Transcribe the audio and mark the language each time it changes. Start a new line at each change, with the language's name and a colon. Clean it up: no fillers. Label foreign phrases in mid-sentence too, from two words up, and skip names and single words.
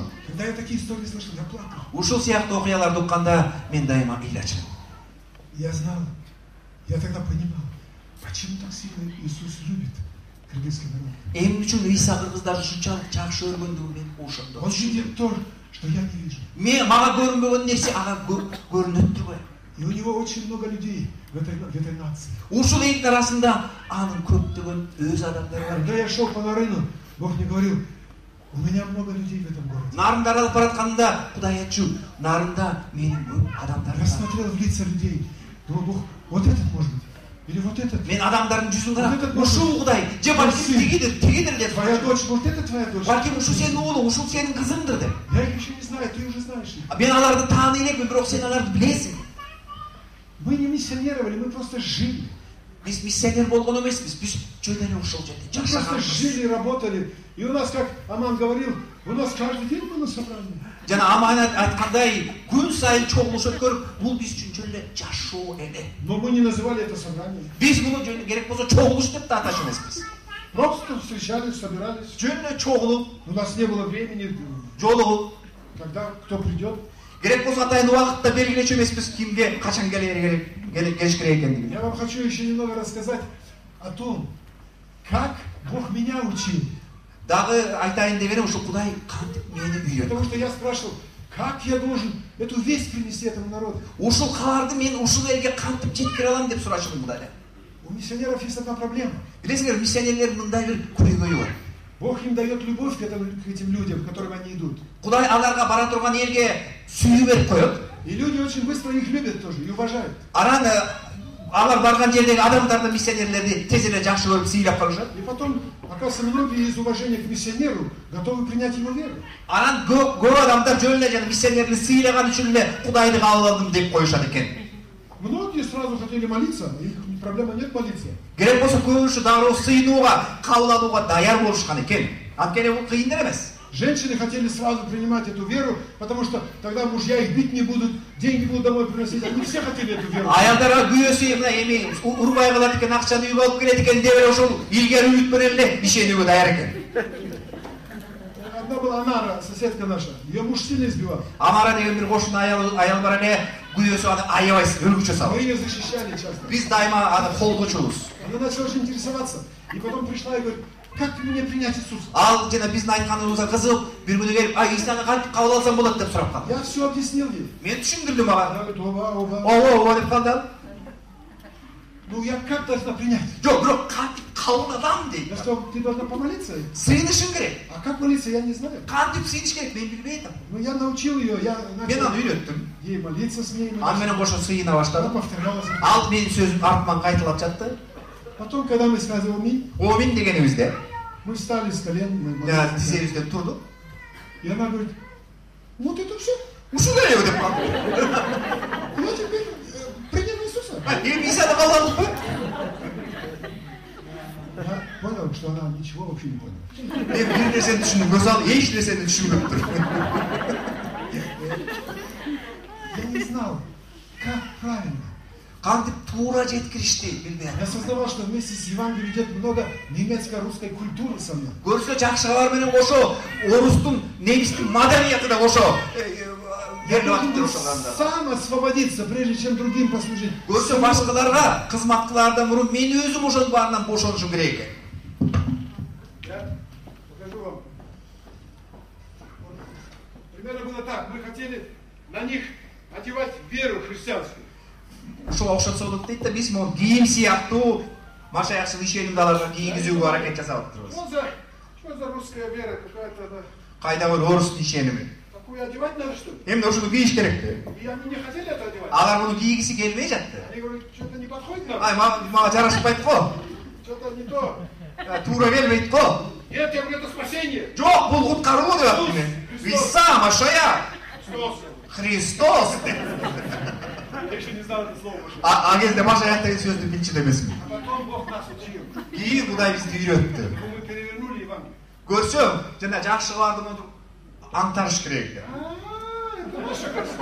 Russian: Когда я такие истории слышал, я плакал.
Kyrgyz: Ушул сыяктуу окуяларды укканда мен дайыма ыйлачмын.
Russian: Я знал, я тогда понимал, почему так сильно Иисус любит кыргызский народ.
Kyrgyz: Эмне үчүн Иса кыргыздарды ушунчалык жакшы көргөндүгүн мен ошондо.
Russian: Он видит то, что я не вижу.
Kyrgyz: Мага көрүнбөгөн нерсе ага көрүнөт турбайбы?
Russian: И у него очень много людей в этой нации.
Kyrgyz: Ушул элдин арасында анын көптөгөн өз адамдары бар.
Russian: Когда я шел по Нарыну, Бог мне говорил, у меня много людей в этом городе.
Kyrgyz: Нарында аралап баратканда Кудай айтчу, нарында менин көп адамдарым
Russian: Я
Kyrgyz: бар.
Russian: смотрел в лица людей. Думал, Бог, вот этот может быть. Или вот этот.
Kyrgyz: Мен адамдардын жүзүн карап,
Russian: Вот этот
Kyrgyz: ушул Кудай, же балким тигидир деп.
Russian: Твоя дочь, вот это твоя дочь.
Kyrgyz: Балким ушул сенин уулуң, ушул сенин кызыңдыр деп.
Russian: Я их еще не знаю, ты уже знаешь их.
Kyrgyz: Мен аларды тааный элекмин, бирок сен аларды билесиң.
Russian: Мы не миссионировали, мы просто жили.
Kyrgyz: Биз миссионер болгон эмеспиз, биз жөн эле ушул жерде
Russian: Мы просто
Kyrgyz: жашаганбыз.
Russian: жили, работали. И у нас, как Аман говорил, у нас каждый день было собрание.
Kyrgyz: Жана Аман айткандай, күн сайын чогулуш өткөрүп, бул биз үчүн жөн эле жашоо эле.
Russian: Но мы не называли это собранием.
Kyrgyz: Биз муну жөн керек болсо чогулуш деп да аташ эмеспиз.
Russian: Просто встречались, собирались.
Kyrgyz: Жөн эле чогулуп,
Russian: У нас не было времени,
Kyrgyz: жолугуп,
Russian: когда кто придет.
Kyrgyz: керек болсо атайын убакытта белгилечү эмеспиз кимге качан келиш керек экендигин.
Russian: Я вам хочу еще немного рассказать о том, как Бог меня учил.
Kyrgyz: Дагы айтайын дегеним ушу Кудай кантип мени үйрөттү.
Russian: Потому что я спрашивал, как я должен эту весть принести этому народу.
Kyrgyz: Ушул кабарды мен ушул элге кантип жеткире алам деп сурашым Кудайдан.
Russian: У миссионеров есть одна проблема.
Kyrgyz: Билесиңер, миссионерлердин мындай бир көйгөйү бар.
Russian: Бог им дает любовь к этим людям, к которым они идут.
Kyrgyz: Кудай аларга бара турган элге сүйүү берип коет.
Russian: И люди очень быстро их любят тоже и уважают.
Kyrgyz: Анан алар барган жердеги адамдарды, миссионерлерди тез эле жакшы көрүп сыйлап калышат.
Russian: И потом, оказывается, многие из уважения к миссионеру готовы принять его веру.
Kyrgyz: Анан көп адамдар жөн эле жана миссионерди сыйлаган үчүн эле Кудайды кабыл алдым деп коюшат экен.
Russian: Многие сразу хотели молиться, их проблема нет молиться.
Kyrgyz: Керек болсо көбүнчө дароо сыйынууга, кабыл алууга даяр болушкан экен. Анткени бул кыйын эмес.
Russian: Женщины хотели сразу принимать эту веру, потому что тогда мужья их бить не будут, деньги будут домой приносить. Они все хотели эту веру.
Kyrgyz: Аялдарга күйөөсү мына эми урбай калат экен, акчаны үйгө алып келет экен деп эле ошол илгери үмүт менен эле ишенүүгө даяр экен.
Russian: Одна была Анара, соседка наша. Ее муж сильно избивал.
Kyrgyz: Амара деген бир кошун аял бар эле, күйөөсү аны аябай өлгүчө салат.
Russian: Мы ее защищали часто.
Kyrgyz: Биз дайыма аны колгочубуз.
Russian: Она начала очень интересоваться. И потом пришла и говорит, как мне принять Иисуса?
Kyrgyz: Ал жана биздин айтканыбызга кызыгып, бир күнү келип, Исаны кантип кабыл алсам болот деп сурап калды.
Russian: Я все объяснил ей.
Kyrgyz: Мен түшүндүрдүм ага.
Russian: Она говорит, оба.
Kyrgyz: Ооба деп калды.
Russian: Ну я как должна принять?
Kyrgyz: Жок, бирок кантип кабыл алам дейт.
Russian: Я сказал, ты должна помолиться.
Kyrgyz: Сыйынышың керек.
Russian: А как молиться, я не знаю.
Kyrgyz: Кантип сыйыныш керек, мен билбей атам.
Russian: Ну я научил ее, я
Kyrgyz: Мен
Russian: начал
Kyrgyz: аны үйрөттүм.
Russian: ей молиться с ней.
Kyrgyz: Аны менен кошо сыйына
Russian: Она
Kyrgyz: баштадым.
Russian: повторяла за мной.
Kyrgyz: Ал менин сөзүм артыман кайталап жатты.
Russian: Потом, когда мы сказали аминь,
Kyrgyz: Омин дегенибизде
Russian: мы встали с колен, мы
Kyrgyz: жана
Russian: молились.
Kyrgyz: тизебизден турдук.
Russian: И она говорит, вот это все.
Kyrgyz: Ушул эле деп калды.
Russian: Я теперь принял Иисуса.
Kyrgyz: Эми Исаны кабыл алдыкпы?
Russian: Я понял, что она ничего вообще не поняла.
Kyrgyz: Мен бир нерсени түшүндүм, көз ал эч нерсени түшүнбөптүр.
Russian: Я не знал, как правильно.
Kyrgyz: Кантип туура жеткиришти билбей
Russian: Я осознавал, что вместе с Евангелием идет много немецко-русской культуры со мной.
Kyrgyz: Көрсө жакшы кабар менен кошо орустун, немистин маданияты да кошо
Russian: Я должен сам освободиться, прежде чем другим послужить.
Kyrgyz: Көрсө башкаларга кызмат кылаардан мурун мен өзүм ошонун баарынан бошонушум керек экен.
Russian: Я покажу вам. Примерно было так. Мы хотели на них одевать веру христианскую.
Kyrgyz: Ушуга окшотсо болот дейт да, биз могу кийим сыяктуу машаякчыл ишенимди аларга кийгизүүгө аракет жасап атырбыз.
Russian: Что за русская вера какая-то?
Kyrgyz: Кайда бул орустун ишеними?
Russian: Такую одевать надо, что ли?
Kyrgyz: Эмне ушуну кийиш керек да.
Russian: И они не хотели это одевать.
Kyrgyz: Алар муну кийгиси келбей жатты.
Russian: Они говорят, что-то не подходит нам.
Kyrgyz: Ай, мага жарашпайт го.
Russian: Что-то не то.
Kyrgyz: Туура келбейт го.
Russian: Нет, я говорю, это спасение.
Kyrgyz: Жок, бул куткаруу деп аттым мен. Иса, Машая.
Russian: Христос. Я еще не знал это слово.
Kyrgyz: А кезде Машая деген сөздү билчү эмесмин.
Russian: А потом Бог нас учил.
Kyrgyz: Кийин Кудай бизди үйрөттү.
Russian: Мы перевернули Евангелие.
Kyrgyz: Көрсөм, жана жакшы кабарды мынтип аңтарыш керек да.
Russian: Это наша красота.